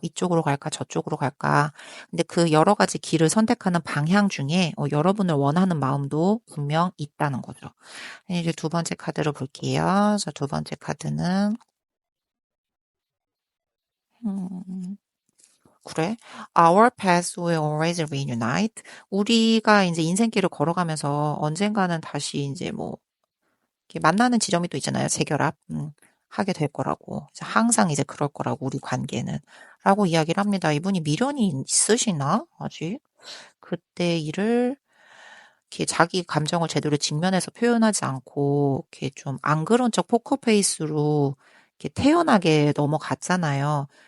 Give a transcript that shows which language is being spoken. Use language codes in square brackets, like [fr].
[ko] 이쪽으로 갈까 저쪽으로 갈까. 근데 그 여러 가지 길을 선택하는 방향 중에 여러분을 원하는 마음도 분명 있다는 거죠. 이제 두 번째 카드를 볼게요. 그래서 두 번째 카드는 음, 그래. [en] Our paths will always reunite. [ko] 우리가 이제 인생길을 걸어가면서 언젠가는 다시 이제 뭐 이렇게 만나는 지점이 또 있잖아요. 재결합. 하게 될 거라고. 항상 이제 그럴 거라고 우리 관계는. 라고 이야기를 합니다. 이분이 미련이 있으시나? 아직? 그때 일을 이렇게 자기 감정을 제대로 직면해서 표현하지 않고 이렇게 좀 안 그런 척 포커페이스로 이렇게 태연하게 넘어갔잖아요.